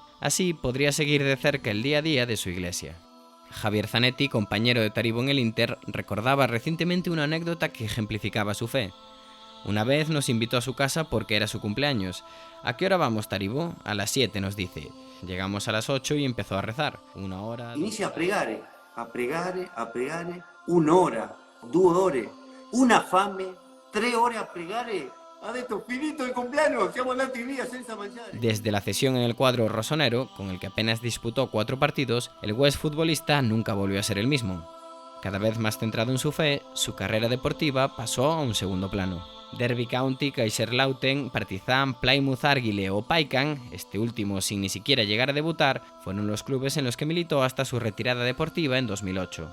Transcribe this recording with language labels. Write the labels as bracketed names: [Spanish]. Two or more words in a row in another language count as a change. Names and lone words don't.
[Spanish] Así podría seguir de cerca el día a día de su iglesia. Javier Zanetti, compañero de Taribo en el Inter, recordaba recientemente una anécdota que ejemplificaba su fe. Una vez nos invitó a su casa porque era su cumpleaños. ¿A qué hora vamos, Taribo? A las 7, nos dice. Llegamos a las 8 y empezó a rezar. 1 hora... [Italian] Inicia a pregare, [Spanish] una hora, [Italian] 2 ore, una fame, 3 ore a pregare. Adesso finito il compleanno, siamo andati via senza mangiare. [Spanish] Desde la cesión en el cuadro rosonero, con el que apenas disputó 4 partidos, el West futbolista nunca volvió a ser el mismo. Cada vez más centrado en su fe, su carrera deportiva pasó a un segundo plano. Derby County, Kaiserslautern, Partizan, Plymouth Argyle o Pykan, este último sin ni siquiera llegar a debutar, fueron los clubes en los que militó hasta su retirada deportiva en 2008.